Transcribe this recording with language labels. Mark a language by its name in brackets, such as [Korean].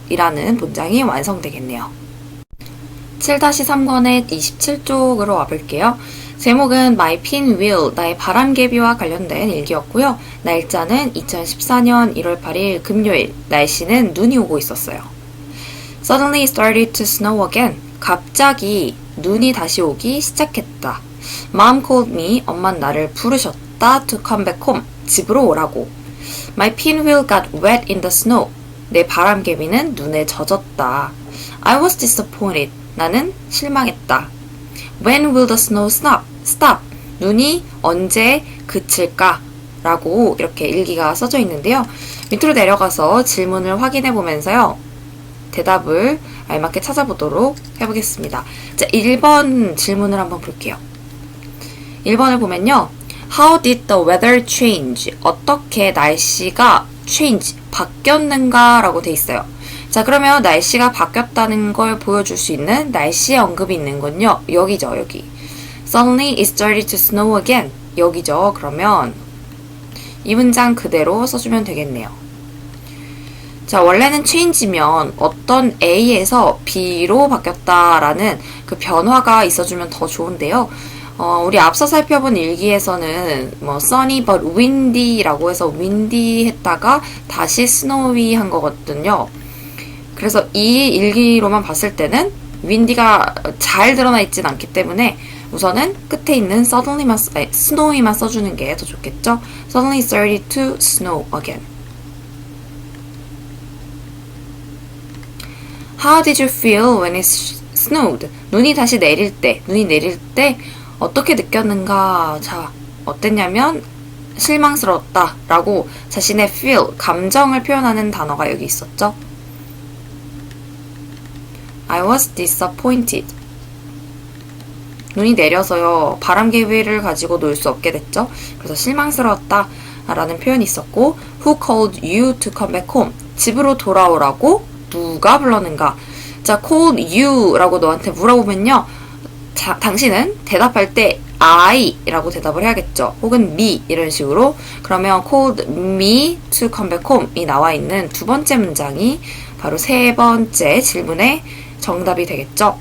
[Korean] 이라는 문장이 완성되겠네요. 7-3권의 27쪽으로 와볼게요. 제목은 My Pinwheel, 나의 바람개비와 관련된 일기였고요. 날짜는 2014년 1월 8일 금요일, 날씨는 눈이 오고 있었어요. [English] Suddenly it started to snow again. [Korean] 갑자기 눈이 다시 오기 시작했다. [English] Mom called me, [Korean] 엄마는 나를 부르셨다. [English] To come back home, [Korean] 집으로 오라고. [English] My pinwheel got wet in the snow. [Korean] 내 바람개비는 눈에 젖었다. [English] I was disappointed. [Korean] 나는 실망했다. [English] When will the snow stop? Stop. [Korean] 눈이 언제 그칠까? 라고 이렇게 일기가 써져 있는데요. 밑으로 내려가서 질문을 확인해 보면서요. 대답을 알맞게 찾아보도록 해보겠습니다. 자, 1번 질문을 한번 볼게요. 1번을 보면요. [English] How did the weather change? [Korean] 어떻게 날씨가 change, 바뀌었는가? 라고 돼 있어요. 자, 그러면 날씨가 바뀌었다는 걸 보여줄 수 있는 날씨의 언급이 있는 건요. 여기죠, 여기. [English] Suddenly it started to snow again. [Korean] 여기죠. 그러면 이 문장 그대로 써주면 되겠네요. 자, 원래는 change면 어떤 A에서 B로 바뀌었다라는 그 변화가 있어주면 더 좋은데요. 우리 앞서 살펴본 일기에서는 [English] sunny but windy [Korean] 라고 해서 windy 했다가 다시 snowy 한 거거든요. 그래서 이 일기로만 봤을 때는 windy가 잘 드러나 있진 않기 때문에 우선은 끝에 있는 suddenly만, snow이만 써주는 게 더 좋겠죠. [English] Suddenly started to snow again. How did you feel when it snowed? [Korean] 눈이 내릴 때 어떻게 느꼈는가? 자, 어땠냐면 실망스러웠다 라고 자신의 feel, 감정을 표현하는 단어가 여기 있었죠. [English] I was disappointed. [Korean] 눈이 내려서요, 바람개비를 가지고 놀 수 없게 됐죠. 그래서 실망스러웠다 라는 표현이 있었고, [English] Who called you to come back home? [Korean] 집으로 돌아오라고 누가 불렀는가? 자, [English] called you [Korean] 라고 너한테 물어보면요, 당신은 대답할 때 I 라고 대답을 해야겠죠. 혹은 me 이런 식으로. 그러면 [English] called me to come back home [Korean] 이 나와 있는 두 번째 문장이 바로 세 번째 질문의 정답이 되겠죠.